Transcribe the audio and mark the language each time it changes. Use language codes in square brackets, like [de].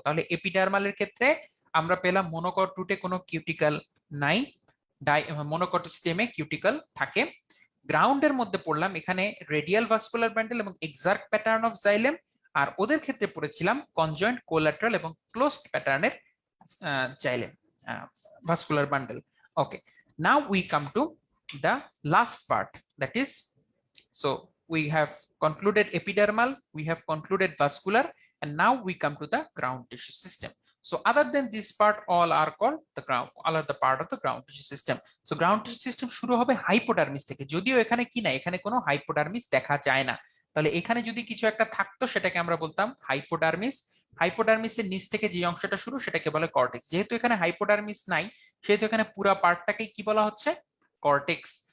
[bn] তাহলে এপিডার্মালের ক্ষেত্রে আমরা পেলাম মনোকট রুটে কোনো কিউটিক্যাল নাই, মনোকট স্টেমে কিউটিক্যাল থাকে। গ্রাউন্ডের মধ্যে পড়লাম এখানে রেডিয়াল ভাস্কুলার ব্যান্ডেল এবং এক্সার্ক প্যাটার্ন অফ জাইলেম, আর ওদের ক্ষেত্রে পড়েছিলাম কনজয়েন্ট কোল্যাটারাল এবং ক্লোজড প্যাটার্নের xylem vascular bundle. [en] Okay, now we come to the last part, that is, so we have concluded epidermal, we have concluded vascular, and now we come to the ground tissue system. So other than this part, all are called the ground, all are the part of the ground tissue system. [bn] So ground tissue system শুরু হবে hypodermis থেকে, যদিও এখানে কি না, এখানে কোনো hypodermis দেখা যায় না। তাহলে এখানে যদি কিছু একটা থাকতো সেটাকে আমরা বলতাম হাইপোডার্মিস। হাইপোডার্মিসের নিচ থেকে যে অংশটা শুরু সেটাকে বলে কর্টেক্স। যেহেতু এখানে হাইপোডার্মিস নাই, সেহেতু এখানে পুরো পার্টটাকে কি বলা হচ্ছে, কর্টেক্স।